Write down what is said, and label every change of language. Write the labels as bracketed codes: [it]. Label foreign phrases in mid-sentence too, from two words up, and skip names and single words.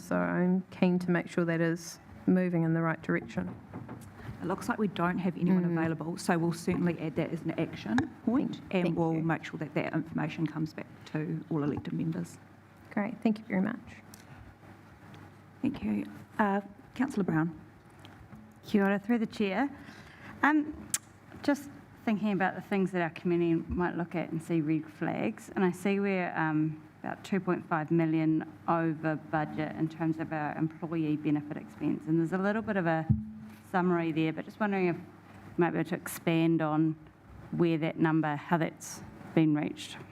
[en] So I'm keen to make sure that is moving in the right direction. It looks like we don't have anyone available, so we'll certainly add that as an action point, and we'll make sure that that information comes back to all elected members. Great, thank you very much. Thank you. Councillor Brown. [mi] Kia ora, [en] through the chair. Just thinking about the things that our community might look at and see red flags, and I see we're about 2.5 million over budget in terms of our employee benefit expense, and there's a little bit of a summary there, but just wondering if you might be able to expand on where that number, how that's been reached.